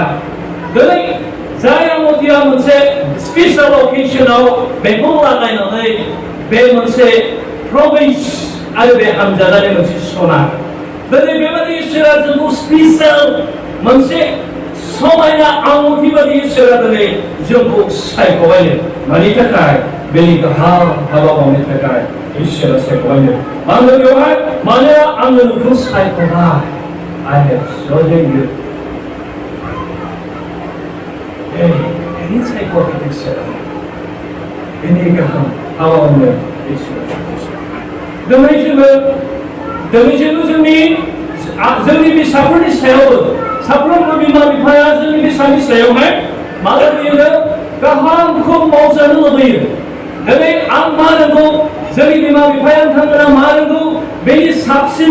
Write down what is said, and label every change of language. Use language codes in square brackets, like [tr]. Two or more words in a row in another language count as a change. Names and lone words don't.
[brx] दिनै जाय आंगुठिया मोनसे [en] special occasion [brx] बेखौ लागायनानै बे मोनसे प्रमिस आरो बे हामजानानै मोनसे सना दिनै बेबायदि इसोरा जोंखौ स्पेसियेल मोनसे समायना आंगुठी बादि इसोरा दिनै जोंखौ सायख'बायनो मानि थाखाय बेनि गाहाम हाबा मावनो थाखाय इसोरा सायख'बायनो मानो बेवहाय मानोना आङो नोंखौ सायख'बाय [en] I have chosen you [brx] बेनि सायख'नाय इसोरा बेनि गाहाम हाबा मावनो इसोरा दिनै जोङो जोंनि फिसाफोरनि सायावबो साफ्रोमबो बिमा बिफाया जोंनि फिसानि सायावहाय मा लुबैयो गाहामखौ मावजानो लुबैयो दिनै आं मा रोंगौ जोंनि बिमा बिफाया नोंथांमोना मा रोंगौ बेनि साबसिन